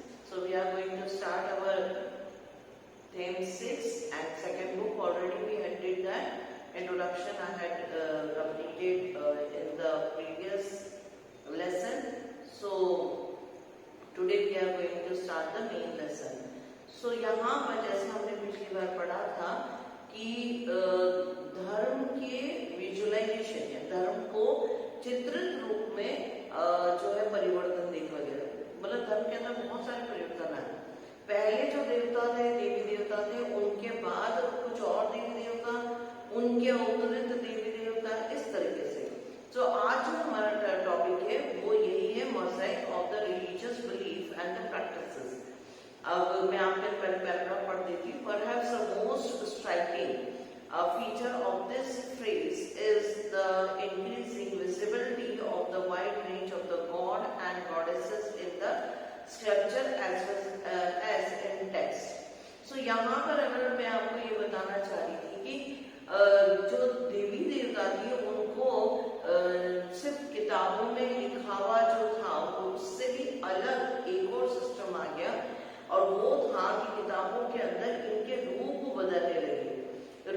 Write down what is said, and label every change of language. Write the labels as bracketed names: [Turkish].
[English] So we are going to start our theme 6 and second book. Already we had did that introduction. I had completed in the previous lesson. So today we are going to start the main lesson. [Hindi] So यहाँ पर जैसे हमने पिछली बार पढ़ा था कि धर्म के विजुअलाइजेशन या धर्म को चित्रित रूप में जो है परिवर्तन देखा गया। मतलब धर्म के अंदर बहुत सारे परिवर्तन आए। पहले जो देवता थे, देवी देवता थे, उनके बाद कुछ और देवी देवता, उनके उपरित देवी देवता, इस तरीके से। तो आज जो हमारा टॉपिक है वो यही है, [English] Mosaic of the religious belief and the practices. [Hindi] अब मैं आपके पहले पैराग्राफ पढ़ देती हूँ। [English] Perhaps the most striking feature of this phrase is the increasing visibility of the wide range of the god and goddesses in the sculpture as well as in text. [Hindi] So यहाँ पर अगर मैं आपको ये बताना चाह रही थी कि जो देवी देवता थी उनको सिर्फ किताबों में लिखावा जो था उससे भी अलग एक और सिस्टम आ गया, और वो था कि किताबों के अंदर इनके रूप बदलने लगे।